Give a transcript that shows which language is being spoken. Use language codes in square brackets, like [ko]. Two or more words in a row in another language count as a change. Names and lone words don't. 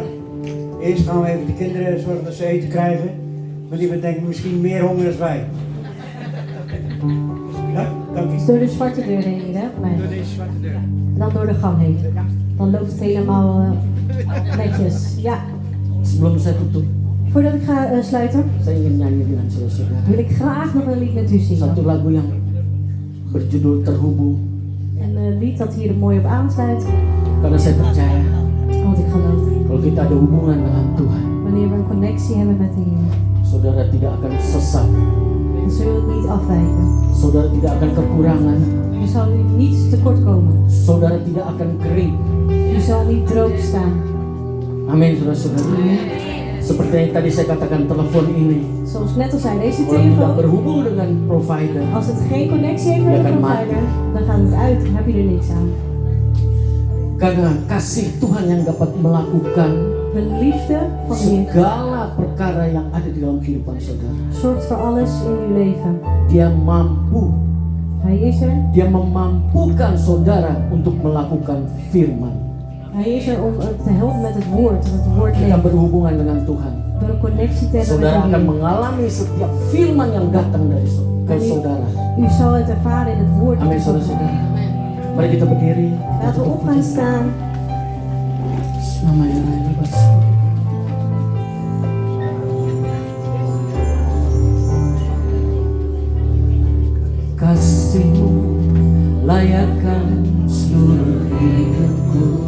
[nl] Eerst gaan we even de kinderen zorgen dat ze eten krijgen, want die hebben denk ik misschien meer honger dan wij. Ja, dank Dus u. door de zwarte deur heen hier, hè? Nee. Door deze zwarte deur. En dan door de gang heen. Dan loopt het helemaal netjes. Ja. [id] Sebelum saya tutup, [nl] Voordat ik ga sluiten, [id] saya ingin nyanyi dengan saudara-saudara [nl] wil ik graag nog een lied met u zingen. [id] satu lagu yang berjudul Terhubung, [nl] Een lied dat hier er mooi op aansluit. [id] karena saya percaya [nl] Want ik geloof, [id] kalau kita ada hubungan dengan Tuhan, [nl] wanneer we een connectie hebben met de Heer, [id] saudara tidak akan sesat, [nl] dan zullen we het niet afwijken. [id] saudara tidak akan kekurangan, [nl] Er zal u niets tekort komen. [id] saudara tidak akan kering. [nl] U zal niet droog staan. [id] Amin, saudara-saudara. Seperti yang tadi saya katakan, telepon ini [nl] Zoals ik net al zei, deze [id] kalau tidak [nl] telefoon, [id] berhubung dengan provider, [nl] als het geen connectie heeft met Ja, de kan provider, dan gaat het uit. Dan heb je er niks aan. [id] karena kasih Tuhan yang dapat melakukan [nl] De liefde van de Heer [id] segala perkara yang ada di dalam kehidupan saudara. [nl] zorgt voor alles in uw leven. [id] Dia mampu, [nl] Hij is er. [id] dia memampukan saudara untuk melakukan firman. [nl] Hij is er om te helpen met het woord. Dat het woord [id] Kita [nl] leeft. [id] berhubungan dengan Tuhan. [nl] Door een connectie te hebben [id] Saudara [nl] met de [id] akan [nl] Heer. [id] mengalami setiap firman yang datang dari ke saudara. [nl] U zal het ervaren in het woord. [id] Amin, saudara-saudara. Mari kita berdiri. [nl] Laten we op gaan staan. [id] Namanya Raya Bas. Kasih-Mu layakkan seluruh hidupku.